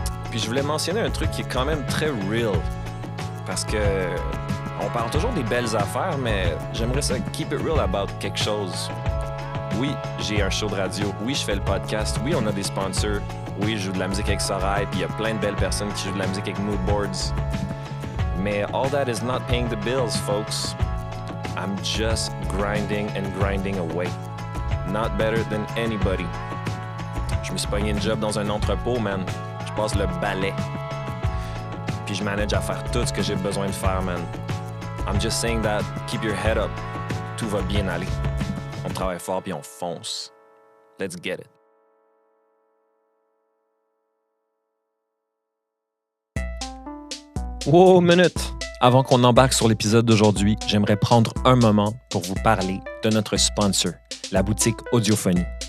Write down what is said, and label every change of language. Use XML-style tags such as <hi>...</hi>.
<fr>Puis je voulais mentionner un truc qui est quand même très real. Parce que on parle toujours des belles affaires, mais j'aimerais ça</fr> <en>keep it real</en> <fr>about quelque chose. Oui, j'ai un show de radio. Oui, je fais le podcast. Oui, on a des sponsors. Oui, je joue de la musique avec Sorail. Puis il y a plein de belles personnes qui jouent de la musique avec Moodboards.</fr> <en>Mais all that is not paying the bills, folks. I'm just grinding away. Not better than anybody.</en> <fr>Je me suis pogné une job dans un entrepôt, man. Je passe le balai. Puis je manage à faire tout ce que j'ai besoin de faire, man.</fr> <en>I'm just saying that, keep your head up.</en> <fr>Tout va bien aller. On travaille fort puis on fonce.</fr> <en>Let's get it.</en> <fr>Wow, minute! Avant qu'on embarque sur l'épisode d'aujourd'hui, j'aimerais prendre un moment pour vous parler de notre sponsor, la boutique Audiophonie.</fr>